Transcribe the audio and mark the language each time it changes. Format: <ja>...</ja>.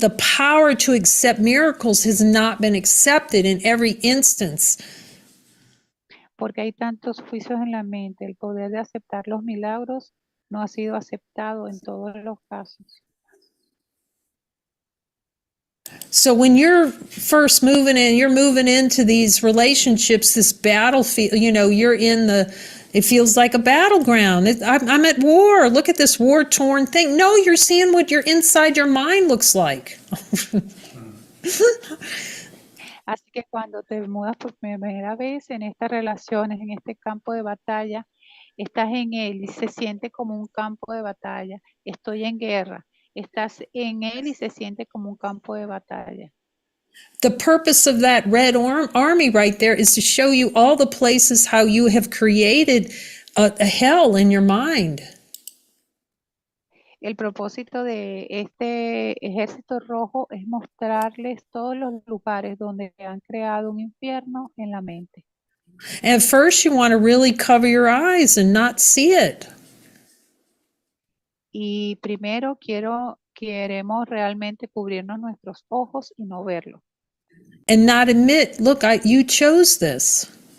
<en>the power to accept miracles has not been accepted in every instance.</en> <es>Porque hay tantos juicios en la mente. El poder de aceptar los milagros no ha sido aceptado en todos los casos.</es> <en>So when you're first moving in, you're moving into these relationships, this battlefield, you know, you're in it feels like a battleground. I'm at war. Look at this war-torn thing. No, you're seeing what your inside your mind looks like.</en> <es>Así que cuando te mudas por primera vez en estas relaciones, en este campo de batalla, estás en él y se siente como un campo de batalla. Estoy en guerra. Estás en él y se siente como un campo de batalla.</es> <en>The purpose of that red army right there is to show you all the places how you have created a hell in your mind.</en> <es>El propósito de este ejército rojo es mostrarles todos los lugares donde han creado un infierno en la mente.</es> <en>At first, you want to really cover your eyes and not see it.</en> <es>Y primero queremos realmente cubrirnos nuestros ojos y no verlo.</es> <en>And not admit, look, you chose this.</en>